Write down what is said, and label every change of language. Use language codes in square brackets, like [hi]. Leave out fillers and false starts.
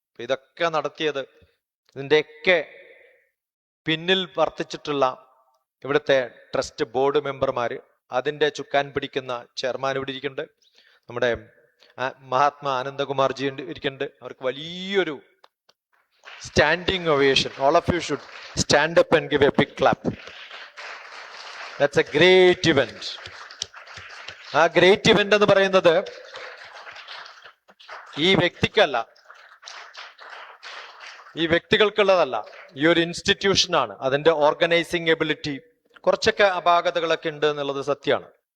[ml] അപ്പൊ ഇതൊക്കെ നടത്തിയത്, ഇതിൻ്റെയൊക്കെ പിന്നിൽ വർത്തിച്ചിട്ടുള്ള ഇവിടുത്തെ ട്രസ്റ്റ് ബോർഡ് മെമ്പർമാര്, അതിൻ്റെ ചുക്കാൻ പിടിക്കുന്ന ചെയർമാൻ ഇവിടെ ഇരിക്കുന്നുണ്ട്, നമ്മുടെ മഹാത്മാ ആനന്ദകുമാർജി ഇരിക്കുന്നുണ്ട്. അവർക്ക് വലിയൊരു standing ovation. [en] All of you should stand up and give a big clap. That's a great event. [ml] ആ ഗ്രേറ്റ് ഇവന്റ് എന്ന് പറയുന്നത് ഈ വ്യക്തിക്കല്ല, ഈ വ്യക്തികൾക്കുള്ളതല്ല, ഈ ഒരു ഇൻസ്റ്റിറ്റ്യൂഷനാണ്. അതിന്റെ ഓർഗനൈസിങ് എബിലിറ്റി കുറച്ചൊക്കെ അപാകതകളൊക്കെ ഉണ്ട് എന്നുള്ളത് സത്യമാണ്.